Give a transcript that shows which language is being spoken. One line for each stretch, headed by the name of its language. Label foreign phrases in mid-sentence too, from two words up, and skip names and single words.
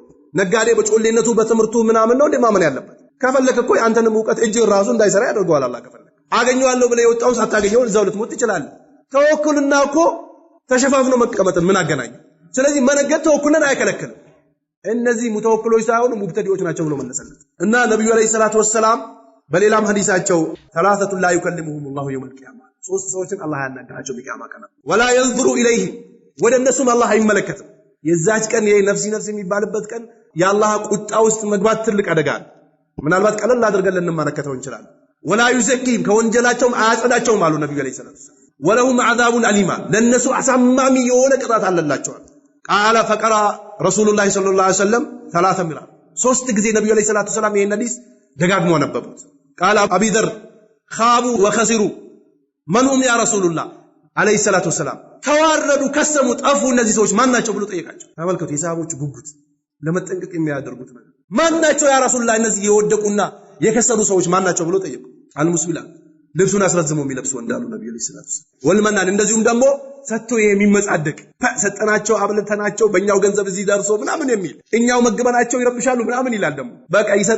Amharic: ነጋዴ በጮሌነቱ በትምርቱ ምናምን ነው እንደማመን ያለበት። ከፈለከ እኮ አንተንም ዕውቀት እጅ ራሱ እንዳይሰራ ያደርገዋል አላህ ከፈለከ። አገኘዋለሁ ብለ የወጣው ሳታገኘው እዛው ልትሞት ትችላለህ። ተወኩልና እኮ ተሸፋፍኖ መቀመጥን ምን አገናኘው? ስለዚህ መነገድ ተወኩልን አይከለክልም። እነዚህ ሙተወክሎች ሳይሆኑ ሙብተዲዎች ናቸው ብሎ መለሰለት እና ነብዩ
Arabic: عليه الصلاة والسلام
Amharic: በሌላም ሐዲሳቸው
Arabic: ثلاثه لا يكلمهم الله يوم
Amharic: القيامه ሶስት ሰዎችን አላህ ያናገራቸው በቂያማ ቀን
Arabic: ولا ينظر اليهم
Amharic: ወደ እነሱም አላህ አይመለከትም። የዛች ቀን ነፍሲ የሚባልበት ቀን የአላህ ቁጣ ውስጥ መግባት ትልቅ አደጋ ነው። ምናልባት ቀለል አድርገን ልንመለከተው እንችላለን።
Arabic: ولا يزكيهم
Amharic: ከወንጀላቸውም አያጸዳቸውም አሉ ነብዩ
Arabic: عليه الصلاة والسلام። ولهم عذاب أليم
Amharic: ለነሱ አሳማሚ የሆነ ቅጣት አለላቸው።
Arabic: قال فقرأ رسول الله صلى الله عليه وسلم
Amharic: 3 ምራ ሶስት ጊዜ ነብዩ
Arabic: عليه الصلاة والسلام
Amharic: ይሄን ሐዲስ ደጋግሞ አነበቡት።
Arabic: قال أبو ذر خابوا وخسروا من هم يا رسول الله عليه الصلاة والسلام
Amharic: ተዋረዱ፣ ከሰሙ፣ ጠፉ እነዚህ ሰዎች ማን ናቸው ብሎ ጠየቃቸው። ተመልከቱ የሰሃቦች ጉጉት ለመጠንቀቅ የሚያደርጉት ነገር ማን ናቸው
Arabic: يا رسول الله
Amharic: እነዚህ የወደቁና የከሰሩ ሰዎች ማን ናቸው ብሎ ጠየቁ። አልሙስቢላ ልብሱን አስረዝሞ የሚለብሱ እንዳሉ ነብዩ
Arabic: عليه الصلاة والسلام
Amharic: ወልመናን እንደዚሁም ደግሞ ሰጥቶ የሚመጻደቅ ሰጠናቸው አብልተናቸው በእኛው ገንዘብ እዚህ ደርሶ ምናምን የሚል እኛው መግበናቸው ይረብሻሉ ምናምን ይላል። ደግሞ በቃ